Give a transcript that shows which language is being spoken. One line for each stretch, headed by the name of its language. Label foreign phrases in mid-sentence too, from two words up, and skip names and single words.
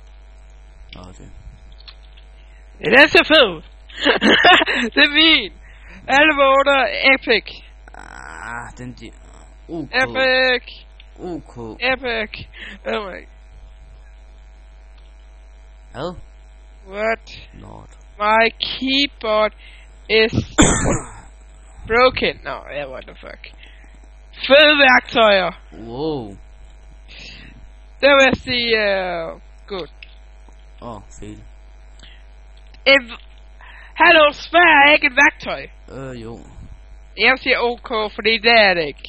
Danish: Okay. Det er så fed. Det er fint. Alle voter epic. Den de... OK. Epic. OK.
English: Epic. Oh my.
Danish: Hvad?
English: What? Lord. My keyboard is broken. No, yeah, what the fuck.
Danish: Fede værktøjer. Wow. Det vil jeg sige, good. Fail. Hallo, svær er ikke et værktøj. Jo. Jeg vil sige OK, fordi det er det ikke.